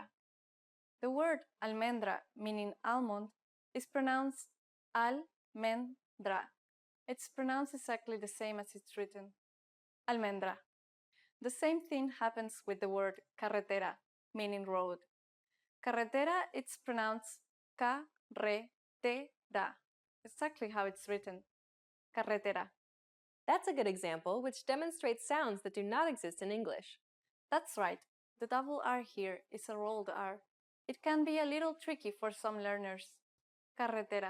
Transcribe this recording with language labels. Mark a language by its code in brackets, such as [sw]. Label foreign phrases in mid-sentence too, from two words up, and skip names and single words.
[en] The word almendra, meaning almond, is pronounced almendra. It's pronounced exactly the same as it's written. Almendra. The same thing happens with the word carretera, meaning road. Carretera, it's pronounced ca-re-te-ra. Exactly how it's written. Carretera. That's a good example, which demonstrates sounds that do not exist in English. That's right. The double R here is a rolled R. It can be a little tricky for some learners.